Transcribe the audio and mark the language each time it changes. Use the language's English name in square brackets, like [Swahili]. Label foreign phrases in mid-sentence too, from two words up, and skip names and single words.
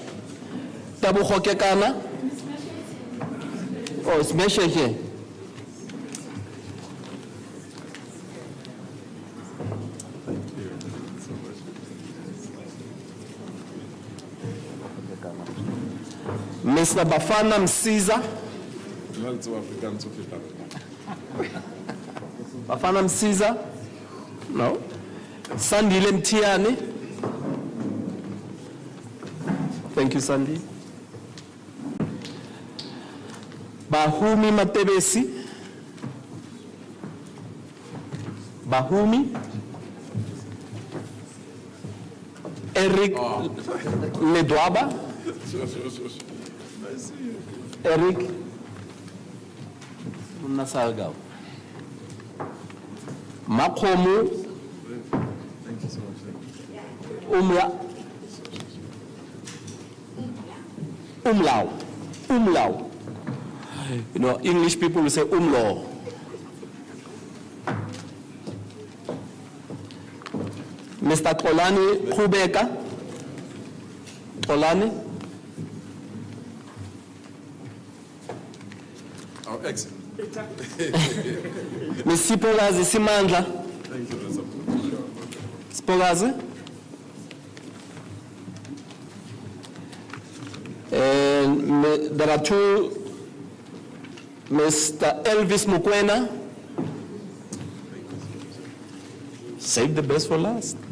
[English] Tabu Hokekana? Oh, it's Meshia here. Mr. Bafana Msiza. Bafana Msiza? No. Sandile Mtiani? Thank you, Sandy. Bahumi Matebesi? Bahumi? Eric Ledwaba? Eric Nasalgao. Makomu Umlau. You know, English people will say umlaw. Mr. Kolani Kubeka. Kolani. Oh, excellent. Ms. Sipogazi Simandla. Thank you, Mr. Sipogazi. And there are two, Mr. Elvis Mukwena. Save the best for last.